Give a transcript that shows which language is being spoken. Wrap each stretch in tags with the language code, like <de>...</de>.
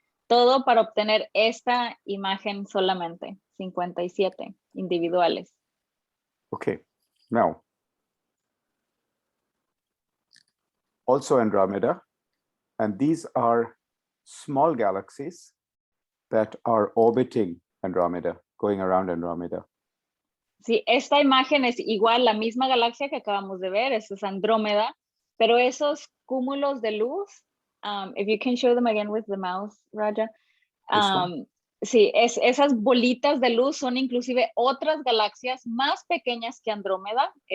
<es>Todo para obtener esta imagen solamente. 57 individuales.</es> <en>Okay, now also Andromeda, and these are small galaxies that are orbiting Andromeda, going around Andromeda.</en> <es>Sí, esta imagen es igual la misma galaxia que acabamos de ver, eso es Andrómeda, pero esos cúmulos de luz,</es> <en>if you can show them again with the mouse, Raja.</en> <es>Sí, esas bolitas de luz son inclusive otras galaxias más pequeñas que Andrómeda.</es>